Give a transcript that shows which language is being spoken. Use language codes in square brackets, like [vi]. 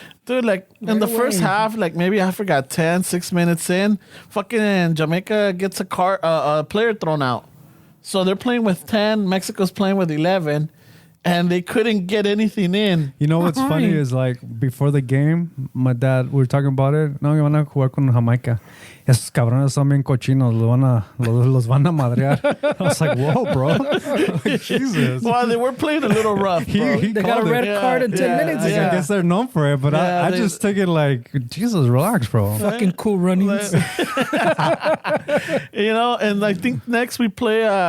[en] Dude, like in the first half, like maybe I forgot 6 minutes in, fucking Jamaica gets a player thrown out. So they're playing with 10, Mexico's playing with 11, and they couldn't get anything in. You know what's funny is like before the game, my dad, we were talking about it. [es] No, van a jugar con Jamaica. Esos cabrones son bien cochinos. Los van a madrear. [en] I was like, whoa, bro. Like, Jesus. Well, they were playing a little rough, bro. They got a red card in 10 minutes. I guess they're known for it, but I just took it like, Jesus, relax, bro. Fucking cool runnings. You know, and I think next we play